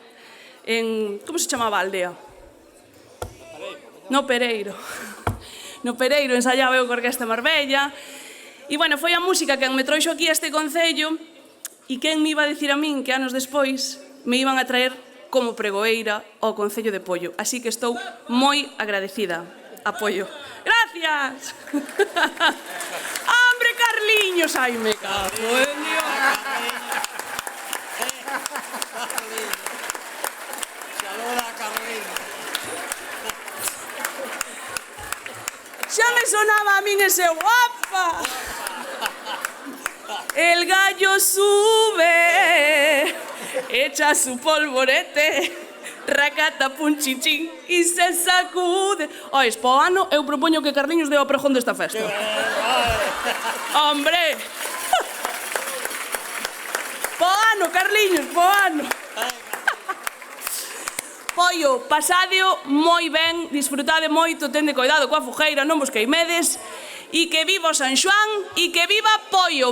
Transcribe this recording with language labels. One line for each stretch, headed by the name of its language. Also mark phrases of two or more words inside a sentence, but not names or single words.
Galician: Como se chamaba a aldea? No Pereiro. No Pereiro ensaiaba eu coa Orquesta Marbella. E, bueno, foi a música quen me trouxo aquí a este concello e quen me iba a dicir a min que anos despois me iban a traer como pregoeira ao Concello de Pollo. Así que estou moi agradecida a Pollo.
Spanish: Gracias! Hombre, Carliños! Ai, me cago en Dios! Saluda, Carliños.
Galician: Xa me sonaba a min ese guapa.
Spanish: El gallo sube, echa su polvorete, racata punchichín y se sacude.
Galician: Ois, po ano eu propoño que Carliños deu a pregón desta festa. Hombre! Po ano, Carliños, po ano. Pollo, pasadeo moi ben, disfrutade moito, tende cuidado coa fogueira, non vos queimedes, e que viva o San Xoán e que viva Pollo.